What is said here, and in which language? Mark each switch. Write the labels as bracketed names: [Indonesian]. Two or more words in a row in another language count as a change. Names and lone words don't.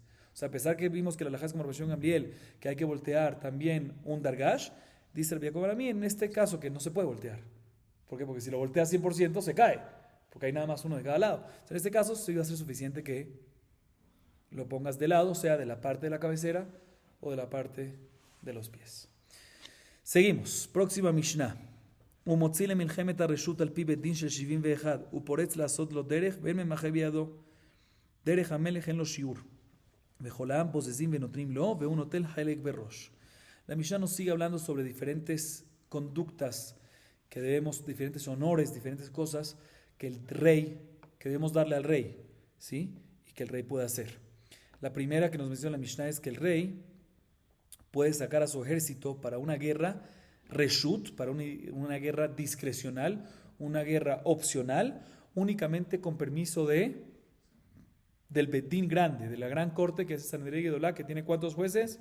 [Spanish] O sea, a pesar que vimos que la alajá es como Rabbi Shimon ben Gamliel, que hay que voltear también un dargash, dice Rabbi Yaakov Barami en este caso que no se puede voltear. ¿Por qué? Porque si lo volteas 100% se cae, porque hay nada más uno de cada lado. En este caso sí va a ser suficiente que lo pongas de lado, sea de la parte de la cabecera o de la parte de los pies. Seguimos. Próxima Mishnah. [Hebrew] ומוציא למלחמת הרשות על פי בית דין של 71 ופורץ לעשות לו דרך ואין ממחה בידו דרך המלך אין לו שיעור וכל העם פוזזים ונותנים לו והוא נוטל חלק בראש. [Spanish] La Mishnah nos sigue hablando sobre diferentes conductas que debemos, diferentes honores, diferentes cosas que debemos darle al rey, ¿sí? Y que el rey puede hacer. La primera que nos menciona la Mishnah es que el rey puede sacar a su ejército para una guerra reshut, para una guerra discrecional, una guerra opcional, únicamente con permiso del Bedín grande, de la gran corte que es Sanedrín Gedolá, que tiene ¿cuántos jueces?